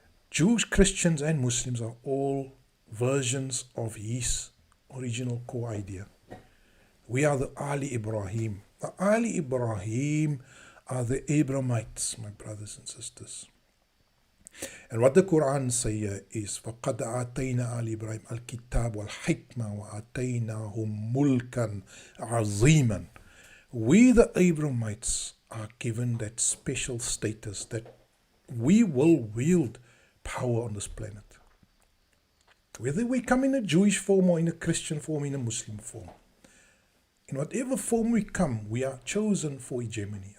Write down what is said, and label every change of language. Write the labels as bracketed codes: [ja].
[en] Jews, Christians, and Muslims are all versions of his original core idea. We are the Ali Ibrahim. The Ali Ibrahim are the Abrahamites, my brothers and sisters. And what the Qur'an says here is, [ar] فَقَدْ آتَيْنَا آلِ إِبْرَاهِيمَ الْكِتَابَ وَالْحِكْمَةَ وَآتَيْنَاهُمْ مُلْكًا عَظِيمًا. [en] We, the Abrahamites, are given that special status that we will wield power on this planet. Whether we come in a Jewish form or in a Christian form, in a Muslim form. In whatever form we come, we are chosen for hegemony.